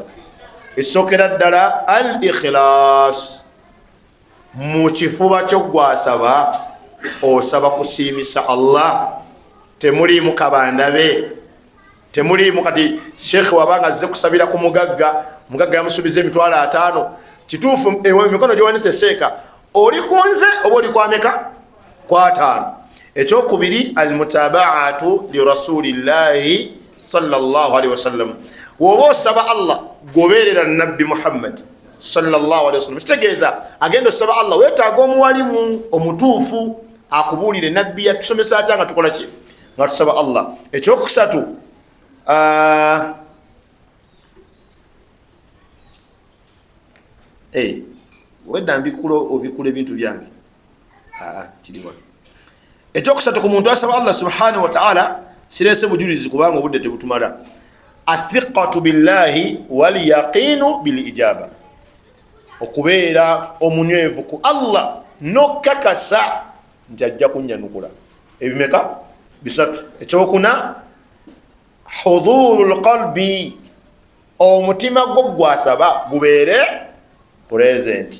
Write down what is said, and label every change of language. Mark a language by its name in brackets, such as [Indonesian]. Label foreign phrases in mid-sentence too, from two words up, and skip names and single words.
[Ganda] Ekisookera ddala [Arabic] الإخلاص [Ganda] mu kifuba kyo gwasaba osaba kusiimisa Allah temuliimu kabandabe temuliimu. Kati Sheikh wabanga azze kusabira ku mugagga yamusuubiza emitwalo 5 kituufu emikono gyewanise Seka oli kunze oba oli kwameka kwa 5. [Arabic] Ekyokubiri المتابعة لرسول الله صلى الله عليه وسلم. [Ganda] Woba osaba Allah goberera nabbi Muhammad [Arabic] صلى الله عليه وسلم. [Ganda] Kitegeeza agenda osaba Allah weetaaga omuwalimu omutuufu akubuulire nabbi yatusomesa atya nga tukola ki nga tusaba Allah. Ekyokusatu wedda mbikulo obikula ebintu byange kiriwa. Ekyokusatu ku muntu asaba Allah [Arabic] سبحانه وتعالى [Ganda] sirese bujulizi kubanga obudde tebutumala. [Arabic] الثقة بالله واليقين بالإجابة. [Ganda] Okubeera omunywevu ku Allah nokakasa nti ajja kunnyanukula. Ebimeka bisatu. Ekyokuna [Arabic] حضور القلب [Ganda] omutima gwo gwasaba gubeere present.